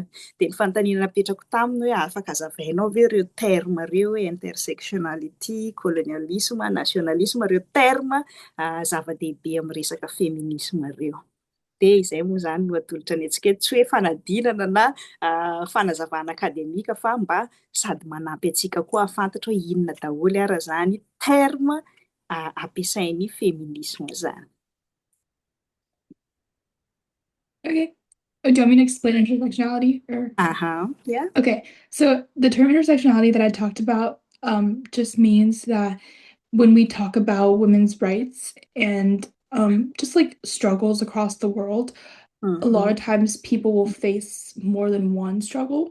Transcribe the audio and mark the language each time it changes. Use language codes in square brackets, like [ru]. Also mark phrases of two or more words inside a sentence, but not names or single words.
[mg] De ny fanontaniana napetrako taminy hoe afaka hazavainao ve ireo terme ireo hoe intersectionality, colonialisme, nationalisme, ireo terme zava-dehibe amin'ny resaka féminisme ireo. De izay moa zany no atolotra ny antsika tsy hoe fanadinana na fanazavana akademika fa mba sady manampy antsika koa afantatra hoe inona daholo ara zany terme ampiasain'ny féminisme zany. [en] Okay. Do you want me to explain intersectionality? Or? Yeah. Okay. So the term intersectionality that I talked about just means that when we talk about women's rights and just like struggles across the world, a lot of times people will face more than one struggle.